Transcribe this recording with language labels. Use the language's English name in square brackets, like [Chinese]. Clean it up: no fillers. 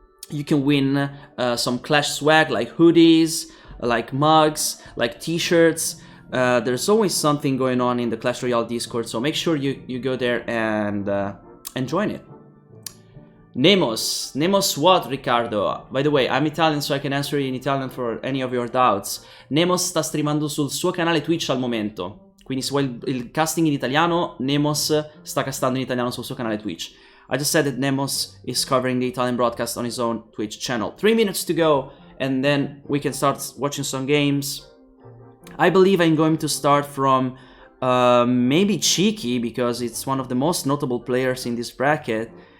[English] You can win some Clash swag like hoodies, like mugs, like t-shirts. There's always something going on in the Clash Royale Discord, so make sure you go there and join it. Nemos what, Riccardo? By the way, I'm Italian, so I can answer in Italian for any of your doubts. [Italian] Nemos sta streamando sul suo canale Twitch al momento. Quindi se vuoi il casting in italiano, Nemos sta castando in italiano sul suo canale Twitch. [English] I just said that Nemos is covering the Italian broadcast on his own Twitch channel. 3 minutes to go, and then we can start watching some games. I believe I'm going to start from maybe Cheeky, because it's one of the most notable players in this bracket.